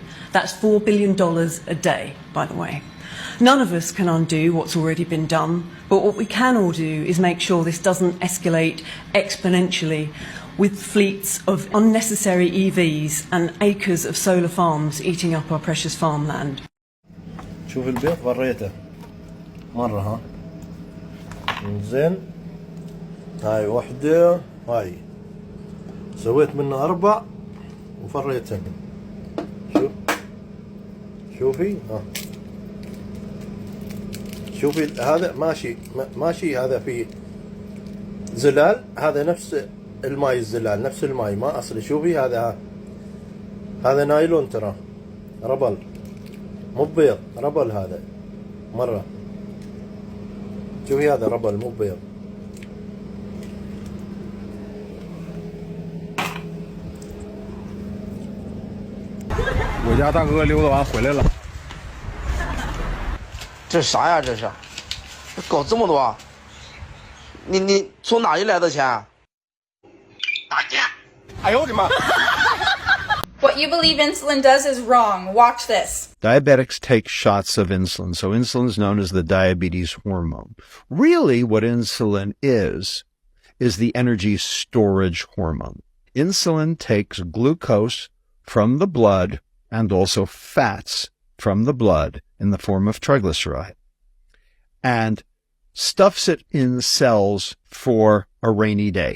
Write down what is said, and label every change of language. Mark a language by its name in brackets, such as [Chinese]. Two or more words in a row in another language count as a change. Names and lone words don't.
[English] That's $4 billion a day, by the way. None of us can undo what's already been done, but what we can all do is make sure this doesn't escalate exponentially with fleets of unnecessary EVs and acres of solar farms eating up our precious farmland. [Arabic] شوف البيت بريته مرة ها زين هاي وحدة هاي سويت منها 4 وفريتهن شوفي ها شوفي هذا ماشي هذا فيه زلال هذا نفس الماي الزلال نفس الماي ما أصلي شوفي هذا نايلون ترى ربل مو بيض ربل هذا مرة شوفي هذا ربل مو بيض [Chinese] 我家大哥溜达完回来了。这啥呀？这是，搞这么多？你从哪里来的钱？打劫！哎呦我的妈！ [English] What you believe insulin does is wrong. Watch this. Diabetics take shots of insulin, so insulin is known as the diabetes hormone. Really, what insulin is the energy storage hormone. Insulin takes glucose from the blood and also fats from the blood in the form of triglyceride and stuffs it in cells for a rainy day.